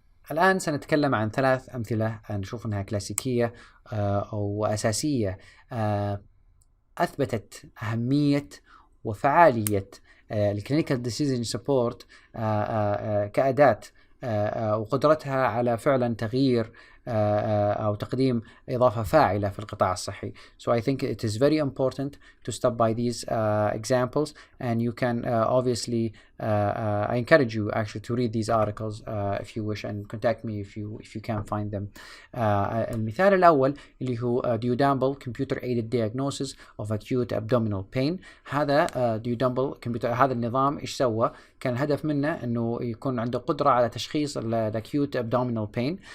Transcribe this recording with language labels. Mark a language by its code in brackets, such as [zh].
[ar] الآن سنتكلم عن 3 أمثلة نشوف أنها كلاسيكية أو أساسية أثبتت أهمية وفعالية الكلينيكال ديسيجن سبورت كأداة وقدرتها على فعلا تغيير أو تقديم إضافة فاعلة في القطاع الصحي. [en] So I think it is very important to stop by these examples, and you can obviously I encourage you actually to read these articles if you wish, and contact me if you can find them. [ar] المثال الأول اللي هو [en] duodenal computer aided diagnosis of acute abdominal pain. [ar] هذا duodenal computer، هذا النظام إيش سوى؟ كان الهدف منه إنه يكون عنده قدرة على تشخيص الأكيوت abdominal pain.